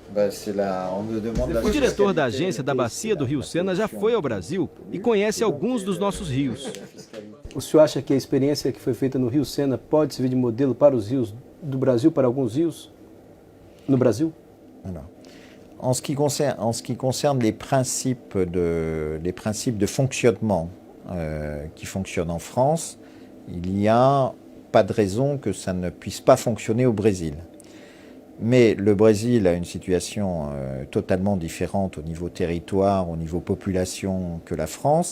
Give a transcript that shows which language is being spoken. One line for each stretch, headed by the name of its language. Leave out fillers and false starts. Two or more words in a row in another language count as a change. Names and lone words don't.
Portuguese: O diretor da agência da Bacia do Rio Sena já foi ao Brasil e conhece alguns dos nossos rios. O senhor acha que a experiência que foi feita no Rio Sena pode servir de modelo para os rios do Brasil, para alguns rios no Brasil? Não.
French: En ce qui concerne les principes de fonctionnement qui fonctionnent en France, il n'y a pas de raison que ça ne puisse pas fonctionner au Brésil. Mais le Brésil a une situation totalement différente au niveau territoire, au niveau population que la France.